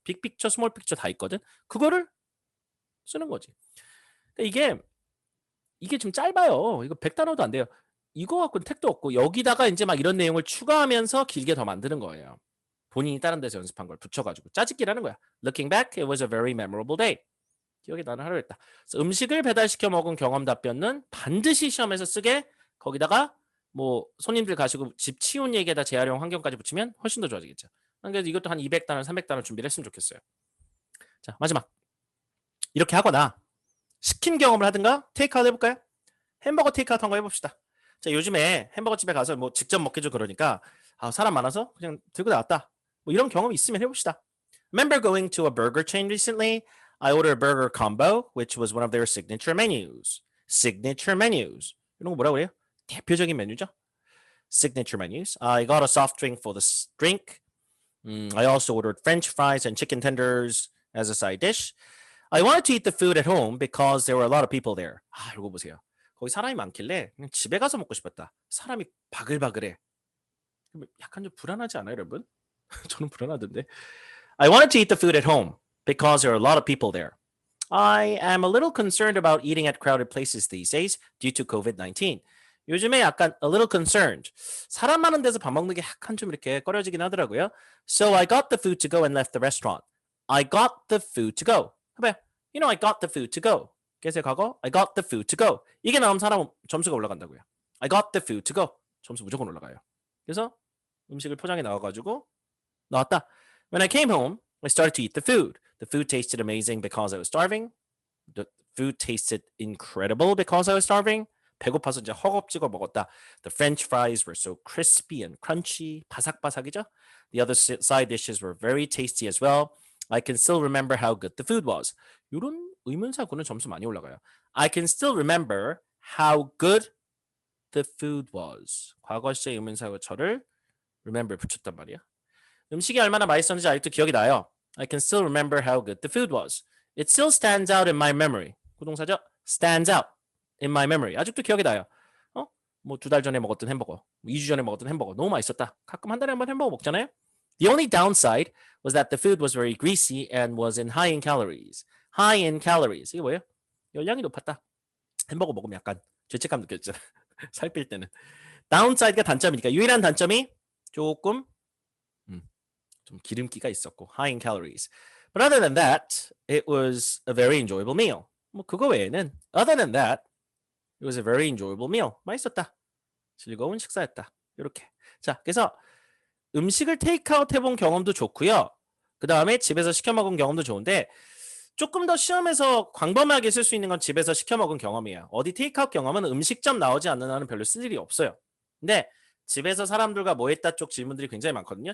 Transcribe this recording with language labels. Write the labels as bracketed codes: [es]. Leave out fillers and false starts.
[ko] 빅픽처, 스몰 픽처 다 있거든. 그거를 쓰는 거지. 그러니까 이게 좀 짧아요. 이거 100단어도 안 돼요. 이거 갖고는 택도 없고 여기다가 이제 막 이런 내용을 추가하면서 길게 더 만드는 거예요. 본인이 다른 데서 연습한 걸 붙여가지고 짜집기라는 거야. [en] Looking back, it was a very memorable day. [ko] 기억에 나는 하루 했다. 그래서 음식을 배달시켜 먹은 경험 답변은 반드시 시험에서 쓰게 거기다가 뭐 손님들 가시고 집 치운 얘기에다 재활용 환경까지 붙이면 훨씬 더 좋아지겠죠. 그래서 이것도 한 200단원, 300단원 준비를 했으면 좋겠어요. 자, 마지막. 이렇게 하거나 시킨 경험을 하든가 테이크아웃 해볼까요? 햄버거 테이크아웃 한거 해봅시다. 자, 요즘에 햄버거 집에 가서 뭐 직접 먹기도 그러니까 사람 많아서 그냥 들고 나왔다. 뭐 이런 경험이 있으면 해봅시다. [en] Remember going to a burger chain recently? I ordered a burger combo, which was one of their signature menus. Signature menus. [ko] 이런 거 뭐라고 그래요? 대표적인 메뉴죠. Signature menus. [en] I got a soft drink for the drink. I also ordered French fries and chicken tenders as a side dish. I wanted to eat the food at home because there were a lot of people there. [ko] 이거 보세요. 거기 사람이 많길래 그냥 집에 가서 먹고 싶었다. 사람이 바글바글해. 약간 좀 불안하지 않아요, 여러분? 저는 불안하던데. [en] I wanted to eat the food at home because there are a lot of people there. I am a little concerned about eating at crowded places these days due to COVID-19. [ko] 요즘에 약간 [en] a little concerned. [ko] 사람 많은 데서 밥 먹는 게 약간 좀 이렇게 꺼려지긴 하더라고요. [en] So I got the food to go and left the restaurant. I got the food to go. [ko] 해봐요. [en] You know, I got the food to go. [ko] 계속 과거. [en] I got the food to go. [ko] 이게 나오면 사람 점수가 올라간다고요. [en] I got the food to go. [ko] 점수 무조건 올라가요. 그래서 음식을 포장해 나와가지고 나왔다. [en] When I came home, I started to eat the food. The food tasted amazing because I was starving. The food tasted incredible because I was starving. [ko] 배고파서 이제 허겁지겁 먹었다. [en] The French fries were so crispy and crunchy. [ko] 바삭바삭이죠? [en] The other side dishes were very tasty as well. I can still remember how good the food was. [ko] 이런 의문사구는 점수 많이 올라가요. [en] I can still remember how good the food was. [ko] 과거 시제 의문사구처를 remember 붙였단 말이야. 음식이 얼마나 맛있었는지 아직도 기억이 나요. [en] I can still remember how good the food was. It still stands out in my memory. [ko] 구동사죠? [en] Stands out in my memory. [ko] 아직도 기억이 나요. 뭐 2달 전에 먹었던 햄버거, 2주 전에 먹었던 햄버거 너무 맛있었다. 가끔 한 달에 한 번 햄버거 먹잖아요. [en] The only downside was that the food was very greasy and was high in calories. High in calories. [ko] 이게 뭐예요? 열량이 높았다. 햄버거 먹으면 약간 죄책감 느껴지잖아. 살 뺄 때는. Downside가 단점이니까 유일한 단점이 조금 좀 기름기가 있었고 [en] high in calories. But other than that, it was a very enjoyable meal. [ko] 뭐 그거 외에는 [en] other than that, it was a very enjoyable meal. [ko] 맛있었다. 즐거운 식사였다. 이렇게. 자, 그래서 음식을 테이크아웃 해본 경험도 좋고요. 그 다음에 집에서 시켜 먹은 경험도 좋은데 조금 더 시험에서 광범위하게 쓸 수 있는 건 집에서 시켜 먹은 경험이에요. 어디 테이크아웃 경험은 음식점 나오지 않는 한은 별로 쓸 일이 없어요. 근데 집에서 사람들과 뭐 했다 쪽 질문들이 굉장히 많거든요.